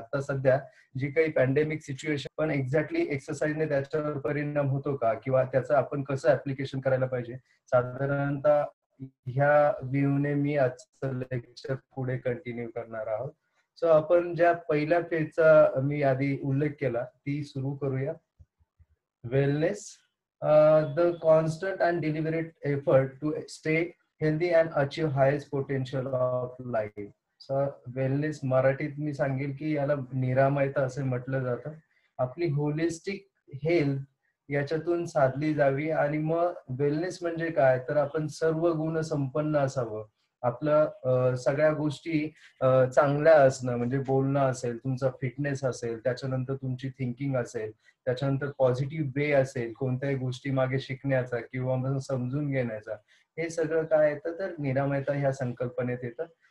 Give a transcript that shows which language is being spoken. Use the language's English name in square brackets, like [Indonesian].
[Marathi] आता सध्या जी काही पॅन्डेमिक सिच्युएशन, पण एक्झॅक्टली एक्सरसाइजने त्याच्यावर परिणाम होतो का किंवा त्याचं आपण कसं ऍप्लिकेशन करायला पाहिजे, साधारणतः ह्या व्ह्यूने मी आजचं लेक्चर पुढे कंटिन्यू करणार आहोत. सो आपण ज्या पहिल्या फेजचा मी आधी उल्लेख केला ती सुरू करूया. [English] Wellness, the constant and deliberate effort to stay healthy and achieve highest potential of life. [Marathi] So wellness मराठीत मी सांगेल की याला निरामयता असे म्हटलं जातं. आपली होलिस्टिक हेल्थ याच्यातून साधली जावी. आणि मग वेलनेस म्हणजे काय, तर आपण सर्व गुण संपन्न असावं. आपलं सगळ्या गोष्टी चांगल्या असणं, म्हणजे बोलणं असेल, तुमचा फिटनेस असेल, त्याच्यानंतर तुमची थिंकिंग असेल, त्याच्यानंतर पॉझिटिव्ह वे असेल कोणत्याही गोष्टी मागे शिकण्याचा किंवा मग समजून घेण्याचा, हे सगळं काय येतं तर निरामयता ह्या संकल्पनेत येतं.